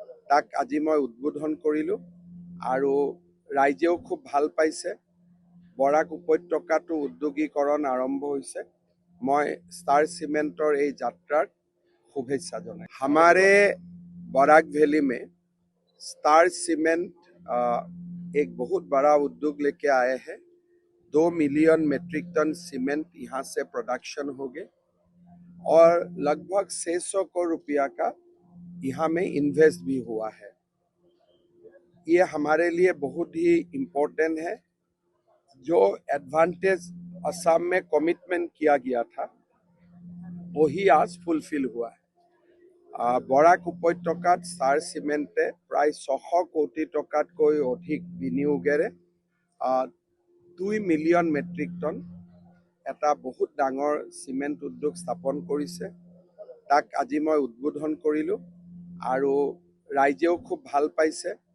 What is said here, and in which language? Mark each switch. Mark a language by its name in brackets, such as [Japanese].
[Assamese] তাক আজি মই উদ্বোধন কৰিলোঁ আৰু ৰাইজেও খুব ভাল পাইছে। বৰাক উপত্যকাটো উদ্যোগীকৰণ আৰম্ভ হৈছে। মই ষ্টাৰ চিমেণ্টৰ এই যাত্ৰাৰ শুভেচ্ছা জনাই। [Hindi] हमारे बराक वैली में स्टार सीमेंट एक बहुत बड़ा उद्योग लेके आए हैं। 2 मिलियन मेट्रिक टन सीमेंट यहाँ से प्रोडक्शन होंगे और लगभग 600 करोड़ रुपया का यहाँ में इन्वेस्ट भी हुआ है। ये हमारे लिए बहुत ही इम्पोर्टेंट है। जो एडवांटेज असम में कमिटमेंट किया गया था वही आज फुलफिल हुआ है। [Assamese] বৰাক উপত্যকাত ষ্টাৰ চিমেণ্টে প্ৰায় 600 কোটি টকাতকৈ অধিক বিনিয়োগেৰে 2 মিলিয়ন মেট্ৰিক টন এটা বহুত ডাঙৰ চিমেণ্ট উদ্যোগ স্থাপন কৰিছে। তাক আজি মই উদ্বোধন কৰিলোঁ আৰু ৰাইজেও খুব ভাল পাইছে।